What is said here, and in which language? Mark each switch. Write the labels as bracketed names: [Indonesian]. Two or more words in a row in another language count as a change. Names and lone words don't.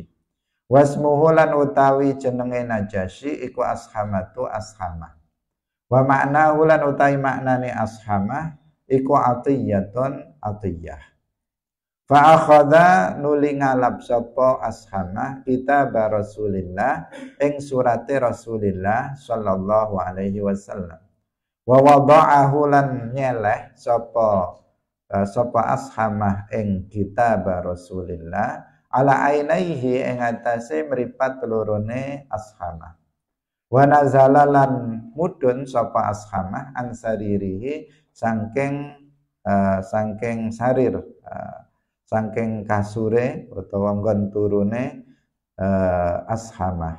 [Javanese] Wasmuhu lan utawi jenenge Najasyi iku Ashamatu Ashamah. [Arabic] ومعناه [Javanese] lan utawi maknane Ashamah iku Atiyatun Atiyah. [Arabic] فأخذ [Javanese] nuli ngalap sapa Ashamah [Arabic] كتاب رسول الله [Javanese] ing surate [Arabic] رسول الله صلى الله عليه وسلم. ووضعه [Javanese] lan nyeleh sapa Ashamah ing [Arabic] كتاب رسول الله على عينيه [Javanese] ing atase mripat lorone Ashamah. [Arabic] ونزل [Javanese] lan mudhun sapa Ashamah [Arabic] عن سريره [Javanese] saking sarir, saking kasure utawa nggon turune Ashamah.